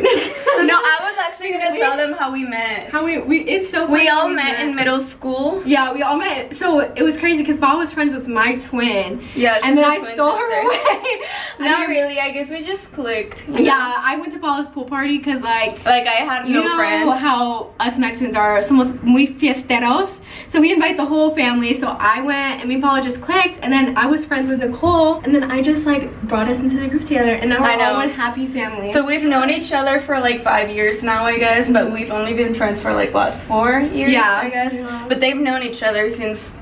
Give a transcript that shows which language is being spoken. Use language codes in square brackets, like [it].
[en] No, I was actually gonna tell them how we met. How we it's so funny. We all met in middle school. Yeah, we all met. So it was crazy because Bob was friends with my twin. Yeah, and then I stole her away. Not really. I guess we just clicked. Yeah, I went to Paula's pool party because like I had no friends. You know how us Mexicans are, [es] somos muy fiesteros. [en] So we invite the whole family. So I went and me and Paula just clicked, and then I was friends with Nicole, and then I just like brought us into the group together, and now we're all one happy family. So we've known each other for like 5 years now, I guess, but we've only been friends for like what, 4 years? Yeah, I guess. Yeah. But they've known each other since